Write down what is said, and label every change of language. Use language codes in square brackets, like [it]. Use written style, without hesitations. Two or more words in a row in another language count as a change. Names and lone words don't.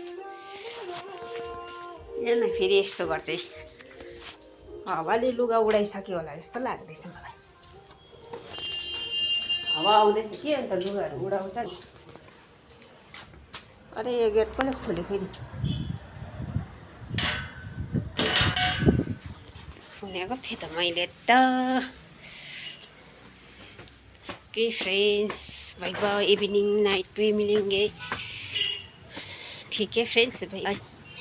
[ne] हेर्न फेरि यस्तो गर्छ यस हावाले लुगा उडाइसक्यो होला जस्तो लाग्दैछ मलाई। हावा आउँदैछ के अन्त लुगाहरू उडाउँछ नि। अरे यो गेट कसले खोल्यो फेरि खोलेको थिएँ त मैले त। [en] OK friends bye bye evening night [hi] पे मिलेंगे। ठीक है [en] friends bye.